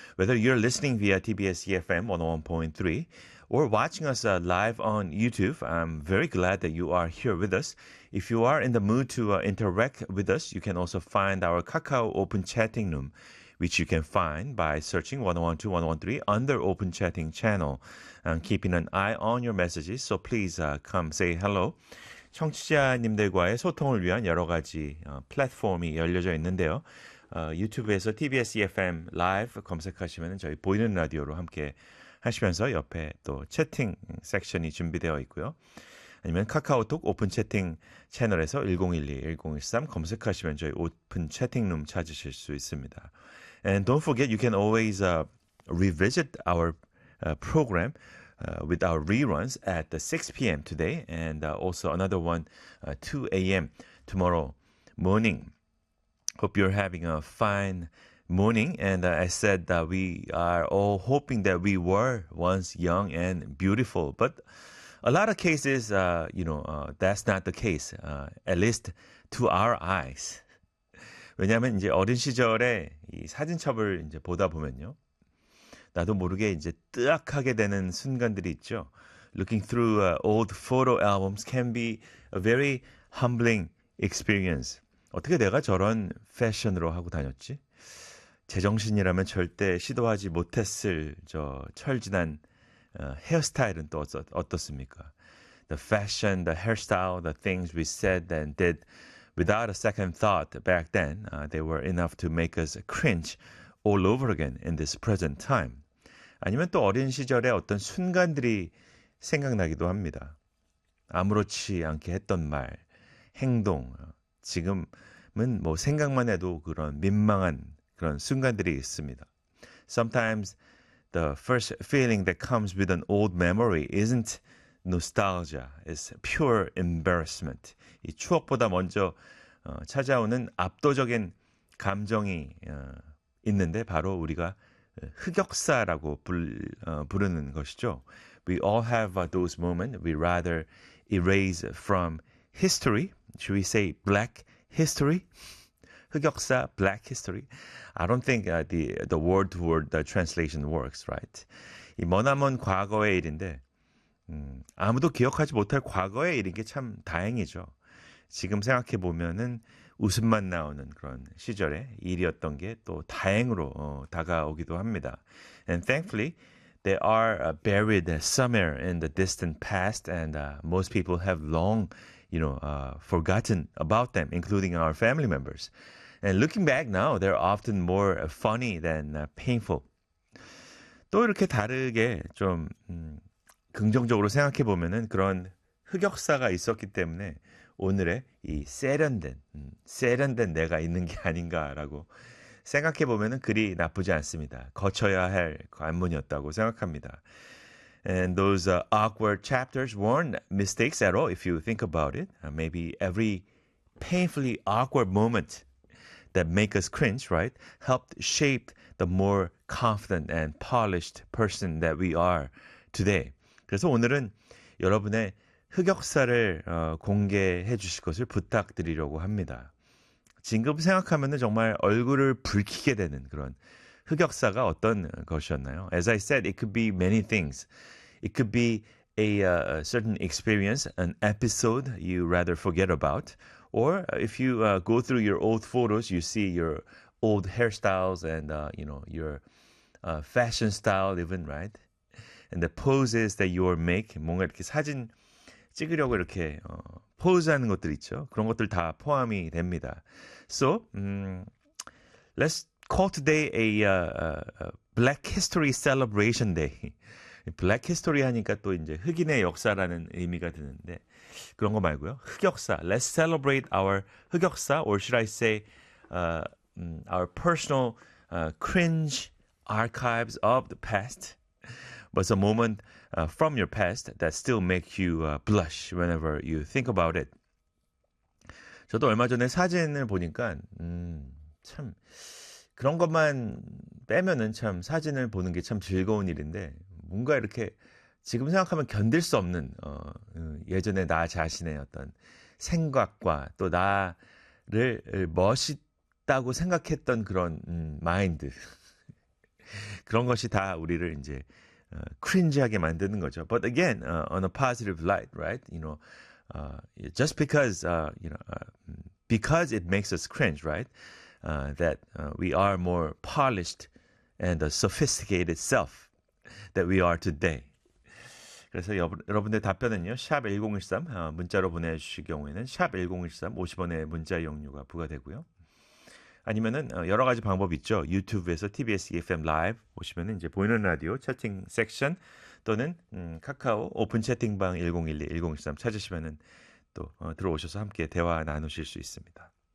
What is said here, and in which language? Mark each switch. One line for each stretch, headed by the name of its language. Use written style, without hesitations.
English: Whether you're listening via TBS eFM 101.3 or watching us live on YouTube, I'm very glad that you are here with us. If you are in the mood to interact with us, you can also find our Kakao Open Chatting Room, which you can find by searching 101.2, 101.3 under Open Chatting Channel. I'm keeping an eye on your messages, so please come say hello.
Korean: 청취자님들과의 소통을 위한 여러 가지 플랫폼이 열려져 있는데요. 유튜브에서 TBS eFM 라이브 검색하시면 저희 보이는 라디오로 함께 하시면서 옆에 또 채팅 섹션이 준비되어 있고요. 아니면 카카오톡 오픈 채팅 채널에서 1012, 1013 검색하시면 저희 오픈 채팅룸 찾으실 수 있습니다.
English: And don't forget, you can always revisit our program with our reruns at 6 p.m. today and also another one 2 a.m. tomorrow morning. Hope you're having a fine morning. And I said that we are all hoping that we were once young and beautiful. But a lot of cases, that's not the case, at least to our eyes.
Korean: 왜냐하면 이제 어린 시절에 이 사진첩을 이제 보다 보면요, 나도 모르게 이제 뜨악하게 되는 순간들이 있죠.
English: Looking through old photo albums can be a very humbling experience.
Korean: 어떻게 내가 저런 패션으로 하고 다녔지? 제정신이라면 절대 시도하지 못했을 저 철진한 헤어스타일은 또 어떻습니까?
English: The fashion, the hairstyle, the things we said and did without a second thought back then, they were enough to make us cringe all over again in this present time.
Korean: 아니면 또 어린 시절의 어떤 순간들이 생각나기도 합니다. 아무렇지 않게 했던 말, 행동, 지금은 뭐 생각만 해도 그런 민망한 그런 순간들이 있습니다.
English: Sometimes the first feeling that comes with an old memory isn't nostalgia, it's pure embarrassment.
Korean: 이 추억보다 먼저 찾아오는 압도적인 감정이 있는데 바로 우리가 흑역사라고 부르는 것이죠.
English: We all have those moments we rather erase from history. Should we say black history? 흑역사, black history. I don't think the word to word the translation works, right?
Korean: 이 머나먼 과거의 일인데, 아무도 기억하지 못할 과거의 일인 게 참 다행이죠. 지금 생각해 보면은 웃음만 나오는 그런 시절의 일이었던 게 또 다행으로 다가오기도 합니다.
English: And thankfully, they are buried somewhere in the distant past, and most people have long, forgotten about them, including our family members. And looking back now, they're often more funny than painful.
Korean: 또 이렇게 다르게 좀 긍정적으로 생각해 보면은 그런 흑역사가 있었기 때문에 오늘의 이 세련된 내가 있는 게 아닌가라고 생각해 보면은 그리 나쁘지 않습니다. 거쳐야 할 관문이었다고 생각합니다.
English: And those awkward chapters weren't mistakes at all if you think about it. Maybe every painfully awkward moment that make us cringe, right, helped shape the more confident and polished person that we are today.
Korean: 그래서 오늘은 여러분의 흑역사를 공개해 주실 것을 부탁드리려고 합니다. 지금 생각하면은 정말 얼굴을 붉히게 되는 그런 흑역사가 어떤 것이었나요?
English: As I said, it could be many things. It could be a certain experience, an episode you rather forget about. Or if you go through your old photos, you see your old hairstyles and your fashion style even, right? And the poses that you are making,
Korean: 뭔가 이렇게 사진 찍으려고 이렇게 포즈하는 것들 있죠. 그런 것들 다 포함이 됩니다.
English: So, let's call today a Black History Celebration Day.
Korean: Black History 하니까 또 이제 흑인의 역사라는 의미가 드는데 그런 거 말고요. 흑역사.
English: Let's celebrate our 흑역사, or should I say our personal cringe archives of the past. was a moment from your past that still makes you blush whenever you think about it.
Korean: 저도 얼마 전에 사진을 보니까 참 그런 것만 빼면은 참 사진을 보는 게 참 즐거운 일인데 뭔가 이렇게 지금 생각하면 견딜 수 없는 예전에 나 자신의 어떤 생각과 또 나를 멋있다고 생각했던 그런 마인드 그런 것이 다 우리를 이제 크린지하게 만드는 거죠.
English: But again, on a positive light, right? You know, just because because it makes us cringe, right? That we are more polished and a sophisticated self that we are today.
Korean: 그래서 여러분들 답변은요, 샵 1013 문자로 보내주실 경우에는 샵 1013 50원의 문자 이용료가 부과되고요. 아니면은 여러 가지 방법 있죠. 유튜브에서 TBS EFM 라이브 보시면은 이제 보이는 라디오 채팅 섹션 또는 카카오 오픈 채팅방 1012 1013 찾으시면은 또 들어오셔서 함께 대화 나누실 수 있습니다.